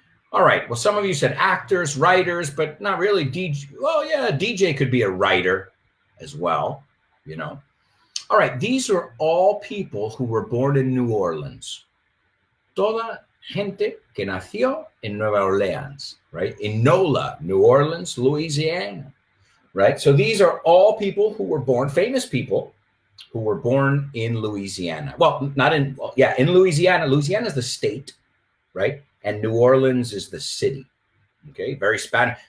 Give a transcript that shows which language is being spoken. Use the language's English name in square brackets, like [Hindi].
[English] All right. Well, some of you said actors, writers, but not really DJ. Well, yeah, DJ could be a writer as well, you know. All right. These are all people who were born in New Orleans. [Spanish] Toda gente que nació en Nueva Orleans, [English] right? In NOLA, New Orleans, Louisiana, right? So these are all people who were born, famous people who were born in Louisiana. Well, not in, well, yeah, in Louisiana. Louisiana is the state, right? And New Orleans is the city. Okay, very Spanish.